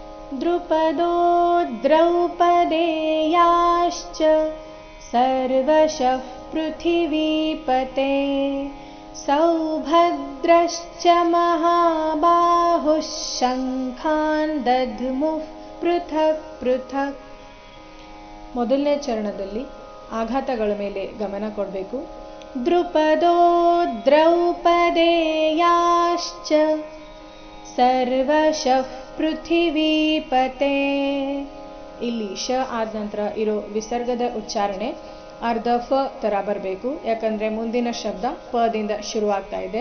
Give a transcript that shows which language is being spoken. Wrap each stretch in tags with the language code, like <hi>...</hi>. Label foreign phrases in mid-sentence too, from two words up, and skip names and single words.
<sa>द्रुपदो द्रौपदेयाश्च सर्वशः पृथिवीपते सौभद्रश्च महाबाहुः शङ्खान् दध्मुः पृथಕ್ पृಥಕ್.</sa> <kn>ಮೊದಲನೇ ಚರಣದಲ್ಲಿ ಆಘಾತಗಳ ಮೇಲೆ ಗಮನ ಕೊಡಬೇಕು.</kn> <sa>ದ್ರುಪದೋ ದ್ರೌಪದೇಯಾಶ್ಚ ಸರ್ವಶಃ ಪೃಥಿವೀಪತೆ.</sa> <kn>ಇಲ್ಲಿ ಶ ಆದ ನಂತರ ಇರೋ ವಿಸರ್ಗದ ಉಚ್ಚಾರಣೆ ಅರ್ಧ ಫ ತರ ಬರಬೇಕು, ಯಾಕಂದ್ರೆ ಮುಂದಿನ ಶಬ್ದ ಪದಿಂದ ಶುರುವಾಗ್ತಾ ಇದೆ.</kn>